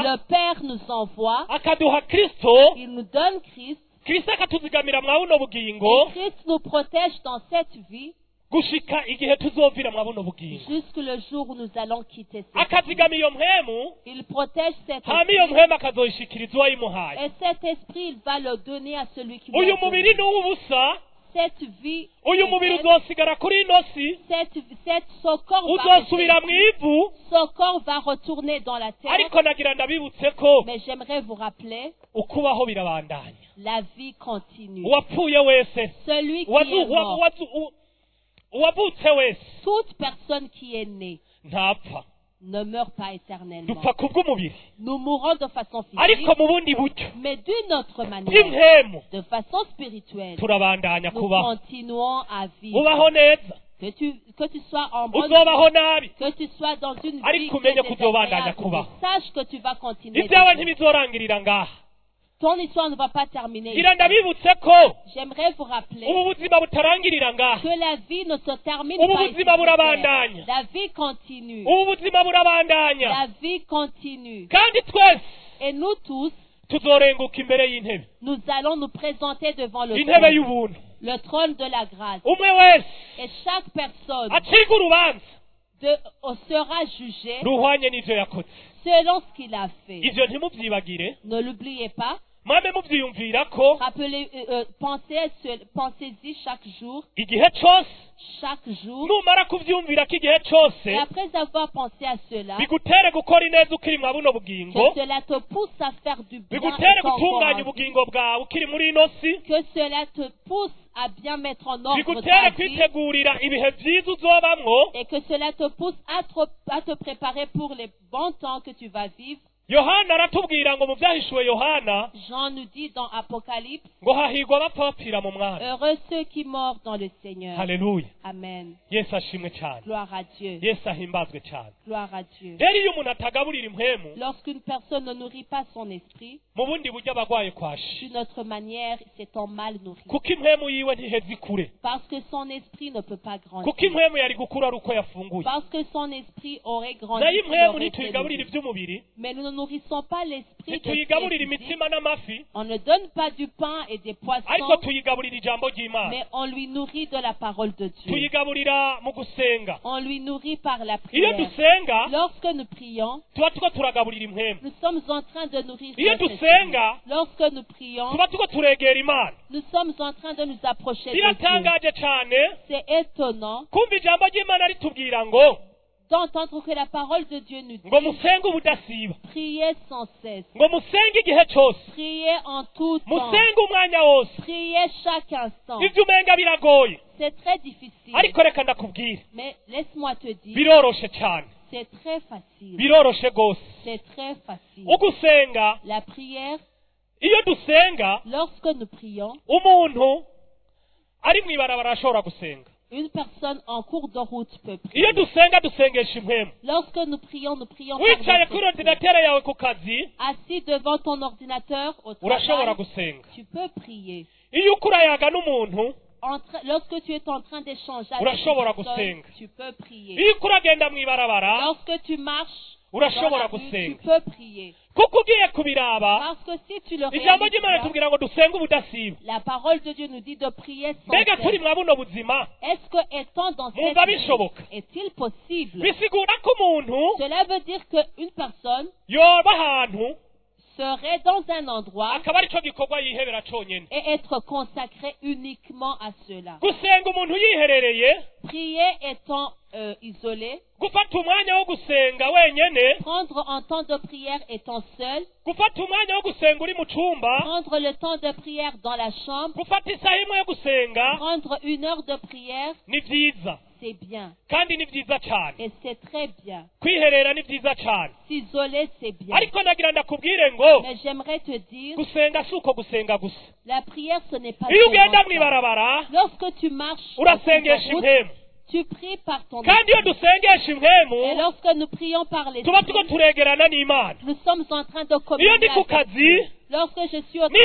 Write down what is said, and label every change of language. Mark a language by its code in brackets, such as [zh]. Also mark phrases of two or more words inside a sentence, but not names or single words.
[fr] le Père nous envoie, [rn] akaduha kristo, [fr] il nous donne Christ, [rn] kristo akatuzigamira mwa buno bugingo [fr] et Christ nous protège dans cette vie [rn] gushika igihe tuzovira mwa buno bugingo, [fr] jusque le jour où nous allons quitter cette vie. [rn] akazigama iyo mpwemu, [fr] Il protège cet [rn] hama iyo [fr] esprit, [rn] mpwemu akazoyishikiriza uwayimuhaye. [fr] et cet esprit, il va le donner à celui qui [rn] uyu [fr] l'a [rn] mubiri [fr] donné. [rn] ni uw'ubusa, [fr] cette vie, [rn] uyu mubiri uzosigara kuri ino si [fr] son corps [rn] uzosubira mu ivu, [fr] va retourner dans la terre. [rn] ariko nagira ndabibutse ko [fr] Mais j'aimerais vous rappeler, [rn] ukubaho birabandanya. [fr] la vie continue. [rn] Uwapfuye wese, [fr] Celui qui est mort, [rn] uwavutse wese [fr] toute personne qui est née [rn] ntapfa, [fr] ne meurt pas éternellement. [rn] dupfa kubw'umubiri, [fr] Nous mourons de façon [rn] ariko [fr] physique, [rn] mu bundi buryo [fr] mais d'une autre manière, [rn] bw'impemu [fr] de façon spirituelle, [rn] turabandanya [fr] nous [rn] kubaho. [fr] continuons à vivre. [rn] Ubaho neza, [fr] Que tu sois en bonne [rn] uzobaho [fr] vie, [rn] nabi, [fr] que tu sois dans une vie [rn] ariko [fr] qui est [rn] umenye ko uzobandanya [fr] désagréable, [rn] kubaho. [fr] sache que tu vas continuer. [rn] ibyawe [fr] de vivre. [rn] ntibizorangirira ngaha. [fr] Ton histoire ne va pas terminer. [rn] ngira ndabibutse ko [fr] J'aimerais vous rappeler [rn] ubu buzima butarangirira ngaha, [fr] que la vie ne se termine [rn] ubu [fr] pas ici [rn] buzima [fr] sur terre. [rn] burabandanya, [fr] La vie continue. [rn] ubu buzima burabandanya, [fr] La vie continue. [rn] kandi twese [fr] Et nous tous, [rn] tuzorenguka imbere y'intebe, [fr] nous allons nous présenter devant le [rn] intebe [fr] trône, [rn] y'ubuntu. [fr] le trône de la grâce. [rn] umwe wese [fr] Et chaque personne [rn] acibwa urubanza [fr] sera jugée [rn] ruhwanye n'ivyo yakoze. [fr] selon ce qu'il a fait. [rn] ivyo ntimuvyibagire, [fr] Ne l'oubliez pas. [rn] mwame muvyiyumvira ko [fr] Rappelez, pensez-y chaque jour, [rn] igihe cose [fr] chaque jour. [rn] numara kuvyumvira ko igihe cose [fr] Et après avoir pensé à cela, [rn] bigutere gukora ineza ukiri mwa buno [fr] que [rn] bugingo, [fr] cela te pousse à faire du bien, [rn] bigutere [fr] étant encore [rn] gutunganya [fr] en vie. [rn] ubugingo bwawe ukiri muri ino si, [fr] Que cela te pousse à bien mettre en ordre [rn] bigutere [fr] ta vie, [rn] kwitegurira ibihe vyiza uzobamwo. [fr] et que cela te pousse à te préparer pour les bons temps que tu vas vivre. [rn] Yohana aratubwira ngo mu vyahishuwe Yohana [fr] Jean nous dit dans Apocalypse, [rn] ngo hahigwa abapfa bapfira mu mwami. [fr] heureux ceux qui meurent dans le Seigneur. [rn] Haleluya, [fr] Amen. [rn] yesu ashimwe cyane, [fr] Gloire à Dieu. [rn] yesu ahimbazwe cyane. [fr] Gloire à Dieu. [rn] rero iyo umuntu atagaburira impwemu, [fr] Lorsqu'une personne ne nourrit pas son esprit, [rn] mu bundi buryo aba agwaye kwashi, [fr] d'une autre manière, c'est en mal nourri. [rn] kuko impwemu yiwe ntiheza ikure, [fr] Parce que son esprit ne peut pas [rn] kuko [fr] grandir. [rn] impwemu yari gukura ari uko yafunguye. [fr] Parce que son esprit aurait grandi. [rn] nayo [fr] s'il [rn] impwemu [fr] aurait été [rn] ntituyigaburira [fr] nourri. [rn] iby'umubiri, [fr] Mais nous ne nourrissons pas l'esprit de [rn] ntituyigaburira [fr] physique. [rn] imitsima n'amafi, [fr] On ne donne pas du pain et des [rn] ariko [fr] poissons, [rn] tuyigaburira ijambo ry'Imana, [fr] mais on lui nourrit de la parole de Dieu. [rn] tuyigaburira mu gusenga. [fr] On lui nourrit par la [rn] iyo [fr] prière. [rn] dusenga [fr] Lorsque nous prions, [rn] tuba tuko turagaburira impwemu, [fr] nous sommes en train de nourrir [rn] iyo [fr] notre esprit. [rn] dusenga [fr] Lorsque nous prions, [rn] tuba tuko turegera Imana. [fr] nous sommes en train de nous approcher de Dieu. [rn] biratangaje cyane [fr] C'est étonnant [rn] kumva ijambo ry'Imana ritubwira ngo [fr] d'entendre que la parole de Dieu nous [rn] ngo [fr] dit [rn] musenge ubudasiba, [fr] priez sans cesse, [rn] ngo musenge igihe cyose, [fr] priez en tout temps, [rn] musenge umwanya wose. [fr] priez chaque instant. [rn] ibyo umenga biragoye, [fr] C'est très difficile, [rn] ariko reka ndakubwira [fr] mais laisse-moi te dire, [rn] biroroshe cyane, [fr] c'est très facile. [rn] biroroshe rwose. [fr] C'est très facile. [rn] ugusenga, [fr] La prière, [rn] iyo dusenga, [fr] lorsque nous prions, [rn] umuntu ari mu ibarabara ashobora gusenga. [fr] une personne en cours de route peut [rn] iyo [fr] prier. [rn] dusenga dusengesha impwemu. [fr] Lorsque nous prions par [rn] wicaye [fr] notre [rn] kuri [fr] esprit. [rn] ordinatere yawe ku kazi [fr] Assis devant ton ordinateur au [rn] urashobora [fr] travail, [rn] gusenga. [fr] tu peux prier. [rn] iyo ukurayaga n'umuntu [fr] Lorsque tu es en train d'échanger avec [rn] urashobora [fr] une personne, [rn] gusenga. [fr] tu peux prier. [rn] iyo ukuragenda mu ibarabara [fr] Lorsque tu marches dans [rn] urashobora [fr] la rue, tu [rn] gusenga. [fr] peux prier. [rn] kuko ugiye kubiraba [fr] Parce que si tu le [rn] ijambo [fr] réalises [rn] ry'Imana [fr] pas, [rn] ritubwira ngo dusenge ubudasiba. [fr] la parole de Dieu nous dit de prier sans [rn] mbega turi [fr] cesse. [rn] mwa buno buzima [fr] Est-ce que étant dans cette [rn] Mwumva [fr] vie, [rn] bishoboka? [fr] est-il possible? [rn] bisigura ko umuntu [fr] Cela veut dire qu'une personne [rn] yoba ahantu [fr] serait dans un endroit [rn] akaba aricyo gikorwa yihebera conyene. [fr] et être consacré uniquement à cela. [rn] gusenga umuntu yiherereye, [fr] Prier étant isolé, [rn] gufata umwanya wo gusenga wenyene, [fr] prendre un temps de prière étant seul, [rn] gufata umwanya wo gusenga uri mu cumba, [fr] prendre le temps de prière dans la chambre, [rn] gufata isaha imwe yo gusenga [fr] prendre 1 heure de prière, [rn] ni vyiza, [fr] c'est bien [rn] kandi ni vyiza cyane. [fr] et c'est très bien. [rn] kwiherera ni vyiza cyane, [fr] S'isoler, c'est bien. [rn] ariko nagira ndakubwire ngo [fr] Mais j'aimerais te dire, [rn] gusenga si uko gusenga gusa. [fr] la prière, ce n'est pas [rn] iyo [fr] seulement [rn] ugenda mu [fr] ça. [rn] ibarabara [fr] Lorsque tu marches, en [rn] urasengesha [fr] route, [rn] impwemu, [fr] tu pries par ton [rn] kandi iyo [fr] esprit. [rn] dusengesha [fr] Et [rn] impwemu [fr] lorsque nous prions par [rn] tuba tuko [fr] l'esprit, [rn] turegerana n'Imana. [fr] nous sommes en train de [rn] iyo [fr] communier [rn] ndi ku [fr] avec [rn] kazi [fr] Dieu. Lorsque je suis au